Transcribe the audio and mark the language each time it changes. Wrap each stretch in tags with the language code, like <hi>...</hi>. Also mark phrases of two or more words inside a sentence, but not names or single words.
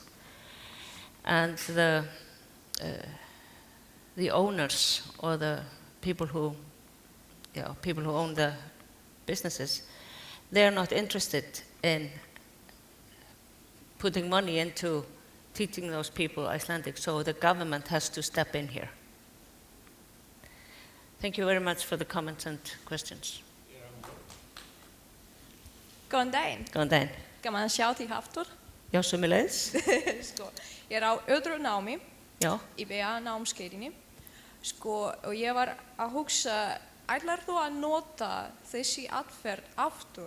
<en>And the owners or the people who own the businesses, they're not interested in putting money into teaching those people Icelandic, so the government has to step in here. Thank you very much for the comments and questions.</en> <is>Góðan daginn. Góðan daginn. Gaman að sjá þig aftur. Já, sömuleiðis. Ég á öðru námi. Já. Í BA námskeiðinni. Og ég var að hugsa, ætlar þú að nota þessi aðferð aftur?</is>